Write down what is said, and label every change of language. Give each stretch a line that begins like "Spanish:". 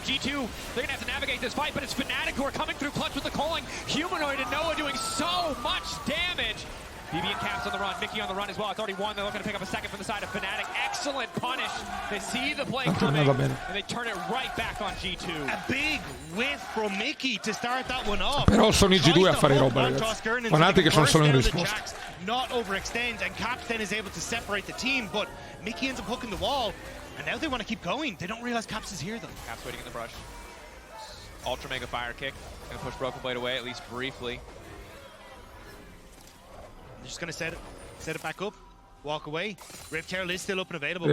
English: G2, they're gonna have to navigate this fight, but it's Fnatic who are coming through clutch with the calling. Humanoid and Noah doing so much damage. BB and Caps on the run, Mickey on the run as well. It's already one. They're looking to pick up a second from the side of Fnatic. Excellent punish. They see the play coming, and they turn it right back on G2. A big whiff from Mickey to start that one off.
Italian: Però sono i G2 a fare roba, ragazzi. Fnatic sono solo in risposta.
English: Not overextend, and Caps then is able to separate the team, but Mickey ends up hooking the wall, and now they want to keep going. They don't realize Caps is here, though. Caps waiting in the brush. Ultra Mega Fire Kick. Gonna push Broken Blade away, at least briefly. They're just going to set it back up, walk away. Rift Herald is still up and available.